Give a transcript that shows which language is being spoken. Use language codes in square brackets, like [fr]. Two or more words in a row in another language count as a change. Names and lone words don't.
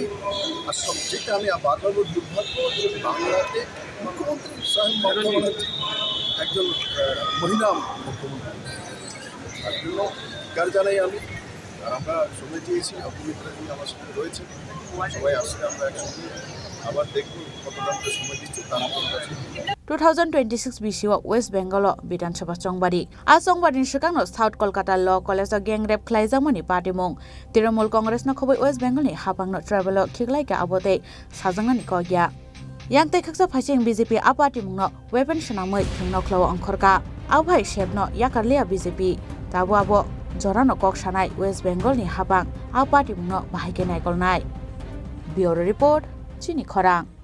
[bn] আর সবচেয়ে আমি বারবার দুর্ভাগ্য যে বাংলাতে মুখ্যমন্ত্রী সাহেব মমতা ব্যানার্জি একজন মহিলা মুখ্যমন্ত্রী, তার জন্য কার জানাই আমি। আর আমরা সময় চেয়েছি, অপমিত্রাজি আমার সঙ্গে রয়েছে, সবাই আসলে আমরা একসঙ্গে আবার দেখব কতটা সময় দিচ্ছে তার কাছে। [trp] 2026 BCO West Bengal Bidansabha Chongbari a Chongbari Shikano South Kolkata Law College gang rep Klaizamoni Party Mong Trinamool Congress na khoboi West Bengal ni hapangno travel khiklaika abote sajangani kogya yang te khaksa phasing BJP a party mongno weapon shanamoi thingno klaw angkhorka awhai shebno yakarlia BJP tabu abo jorano kok sanai West Bengal ni hapang a party mongno bahike naikol nai [en] Bureau Report [trp] Chini Khorang